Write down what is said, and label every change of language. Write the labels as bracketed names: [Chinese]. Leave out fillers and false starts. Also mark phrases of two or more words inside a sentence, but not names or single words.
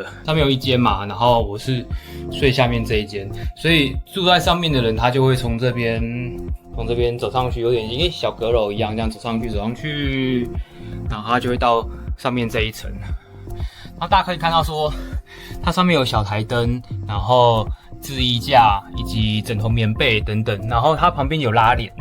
[Chinese] 上面有一間嘛，然後我是睡下面這一間，所以住在上面的人，他就會從這邊走上去，有點跟小閣樓一樣，這樣走上去，然後他就會到上面這一層。然後大家可以看到說，它上面有小台燈，然後置衣架以及枕頭、棉被等等，然後它旁邊有拉簾。